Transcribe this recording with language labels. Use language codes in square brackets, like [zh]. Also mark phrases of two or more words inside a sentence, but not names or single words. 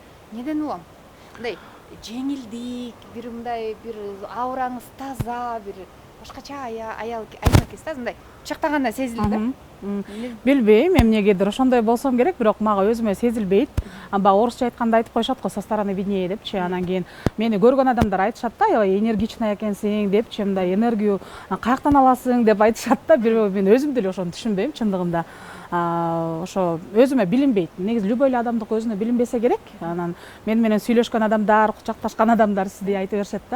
[ky] Неден улам? Мындай жеңилдик, бир мындай бир аураңыз таза, бир башкача аял экенсиз да, мындай чактаганда сезилди да. Билбейм, эмнегедир ошондой болсом керек, бирок мага өзүмө сезилбейт. Баягы орусча айтканда айтып коюшат го, [ru] со стороны виднее депчи. [ky] Анан кийин мени көргөн адамдар айтышат да, аябай энергичный экенсиң депчи, мындай энергию каяктан аласың деп айтышат да. Бирок мен өзүм деле ошону түшүнбөйм чындыгында. Ошо өзүмө билинбейт. Негизи любой эле адамдык өзүнө билинбесе керек. Анан мен менен сүйлөшкөн адамдар, кучакташкан адамдар сиздей айта беришет да.